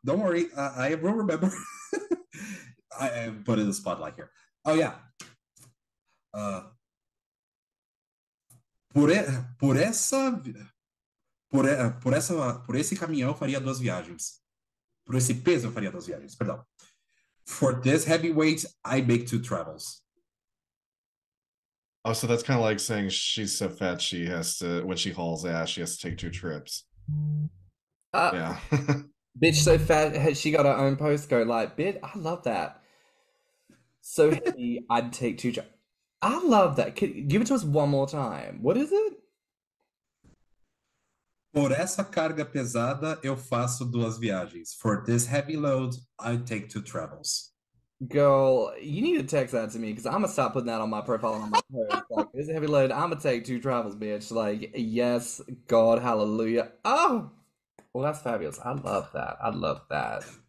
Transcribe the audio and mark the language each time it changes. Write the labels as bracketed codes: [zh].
[en] Don't worry, I will remember. I put in the spotlight here. Oh yeah. [pt] Uh, por, por essa por esse caminhão eu faria 2 viagens. Por esse peso eu faria 2 viagens. Perdão. [en] For this heavyweight, I make 2 travels. Oh, so that's kind of like saying she's so fat she has to, when she hauls ass, she has to take 2 trips. Yeah. Bitch so fat she got her own postcode. Like, bitch, I love that. So heavy, I'd take 2 trips. I love that. Give it to us one more time. What is it? [pt] Por essa carga pesada, eu faço 2 viagens. [en] For this heavy load, I take 2 travels. Girl, you need to text that to me, because I'm gonna start putting that on my profile and on my post. Like, this is a heavy load. I'm gonna take 2 travels, bitch. Like, yes, God, hallelujah. Oh, well, that's fabulous. I love that. I love that.